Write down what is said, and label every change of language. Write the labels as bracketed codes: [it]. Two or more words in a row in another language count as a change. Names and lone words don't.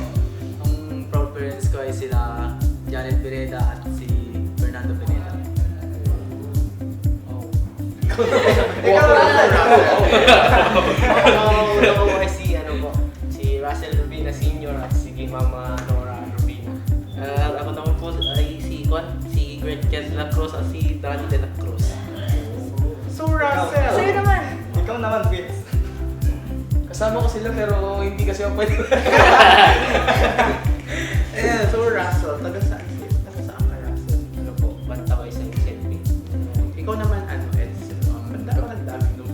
[tl] Ang [en] proud parents [tl] ko ay sila Janet Pineda at si Fernando Pineda. Ikaw Russell. Una ko ay si si Russell Rubina Sr. at si Mama Nora Rubina. Ako naman po ay si Gretchen De La Cruz at si Danny De La Cruz. So Russell. Sa'yo naman. Ikaw naman, Vince. Kasama ko sila pero hindi kasi ako pwede. Ayan, so Russell, taga saan ka Russell? Ano po, banta ko isang selfie. Ikaw naman ano, Edsel? Banda ka nagdami nung